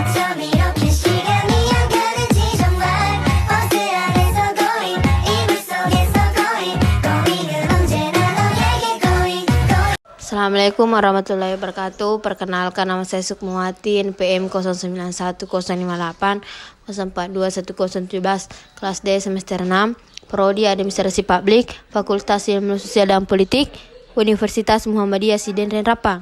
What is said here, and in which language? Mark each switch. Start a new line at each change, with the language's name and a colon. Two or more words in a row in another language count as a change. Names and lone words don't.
Korean: 밤 이렇게 시간이 안 가는지 정말 버스 안에서 going 이불 속에서 going 언제나 너에게 going.
Arabic: السلام عليكم ورحمة الله وبركاته.
Indonesian: Perkenalkan, nama saya Sukmawati, NPM 091058 042117, kelas D semester 6, Prodi Administrasi Publik, Fakultas Ilmu Sosial dan Politik, Universitas Muhammadiyah Sidenren Rapang.